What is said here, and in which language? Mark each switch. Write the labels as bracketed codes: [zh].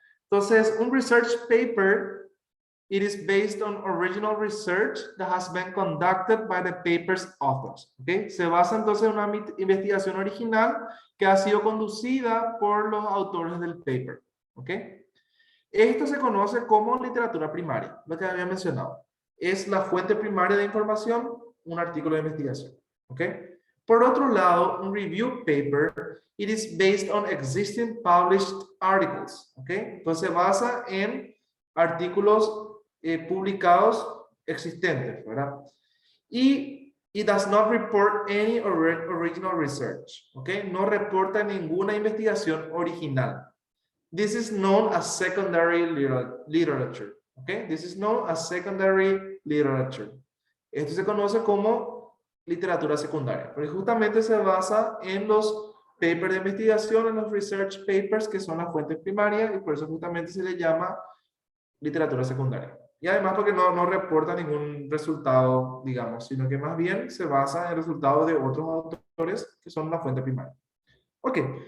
[es] Entonces, un [en] research paper, it is based on original research that has been conducted by the paper's authors. [es] Okay? Se basa entonces en una investigación original que ha sido conducida por los autores del paper. Okay? Esto se conoce como literatura primaria, lo que había mencionado. Es la fuente primaria de información, un artículo de investigación. Okay? Por otro lado, un [en] review paper, it is based on existing published articles. [es] Okay? Entonces se basa en artículos publicados existentes, ¿verdad? [en] Y it does not report any original research, ¿ok? [es] No reporta ninguna investigación original. [en] This is known as secondary literature, ¿ok? This is known as secondary literature. [es] Esto se conoce como literatura secundaria, porque justamente se basa en los papers de investigación, en los research papers, que son las fuentes primarias, y por eso justamente se le llama literatura secundaria. Y además porque no reporta ningún resultado, digamos, sino que más bien se basa en el resultado de otros autores que son la fuente primaria. Ok.